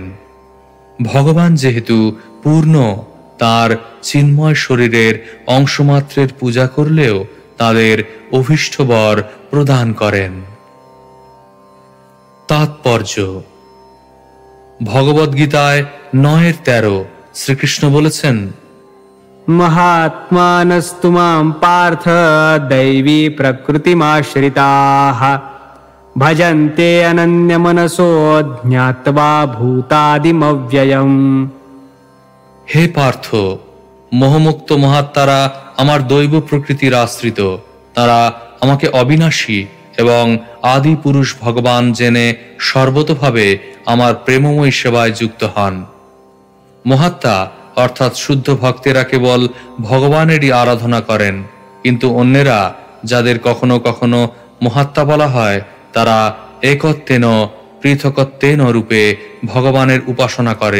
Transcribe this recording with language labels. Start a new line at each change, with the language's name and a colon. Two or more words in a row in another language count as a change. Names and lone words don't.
Bangla: ভগবান যেহেতু পূর্ণ, তার চিন্ময় শরীরের অংশমাত্রের পূজা করলেও তাদের অভীষ্ট বর প্রদান করেন। তাৎপর্য: ভগবদ্গীতায় 9:13 শ্রীকৃষ্ণ বলেছেন,
Sanskrit: महात्मानस्तु मां पार्थ दैवी प्रकृतिमाश्रिताः भजन्ते अनन्यमनसो ज्ञात्वा भूतादिमव्ययम्।
Bangla: হে পার্থ, মোহমুক্ত মহাত্মারা আমার দৈব প্রকৃতির আশ্রিত। তারা আমাকে অবিনাশী এবং আদি পুরুষ ভগবান জেনে সর্বতোভাবে আমার প্রেমময়ী সেবায় যুক্ত হন। মহাত্মা অর্থাৎ শুদ্ধ ভক্তেরা কেবল ভগবানেরই আরাধনা করেন, কিন্তু অন্যেরা যাদের কখনো কখনো মহাত্মা বলা হয় তারা
Sanskrit: একত্বেন পৃথকত্বেন
Bangla: রূপে ভগবানের উপাসনা করে।